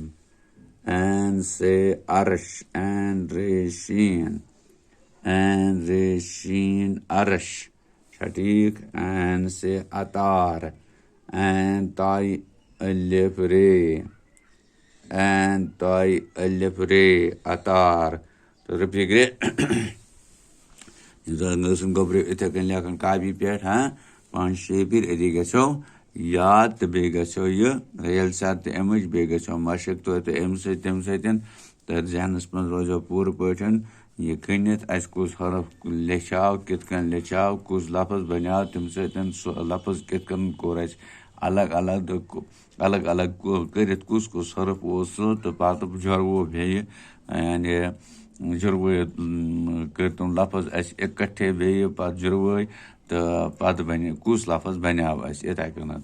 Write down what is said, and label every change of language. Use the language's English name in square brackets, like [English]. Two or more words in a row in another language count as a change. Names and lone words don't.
[Kashmiri] این سے عرش این رے شین این رے شین عرش. ٹھیک. این سے عطار این تائی الف رے این تائی الف رے عطار. تہٕ رپیگرے گٔژھن گوٚبرِو یِتھَے کٔنۍ لیکھن کاپی پٮ۪ٹھ 5-6 پھِرِ أتی گژھو یاد تہٕ بیٚیہِ گژھو یہِ ریل سر تہِ اَمِچ بیٚیہِ گژھو مشق توتہِ اَمہِ سۭتۍ تَمہِ سۭتۍ تہٕ ذہنس منٛز روزیو پوٗرٕ پٲٹھۍ یہِ کٕنِتھ اَسہِ کُس حرف لیٚچھاو کِتھ کٔنۍ لیٚچھاو کُس لفظ بنیٛاو تَمہِ سۭتۍ سُہ لفظ کِتھ کٔنۍ کوٚر اَسہِ الگ الگ کٔرِتھ کُس حرف اوس سُہ تہٕ پتہٕ جُرو بیٚیہِ یعنی جُروٲیِتھ کٔرۍ تِم لفظ اَسہِ اِکٹھے بیٚیہِ پتہٕ جُروٲے تہٕ پتہٕ بنے کُس لفظ بنیٛاو اَسہِ یِتھَے کٔنۍ.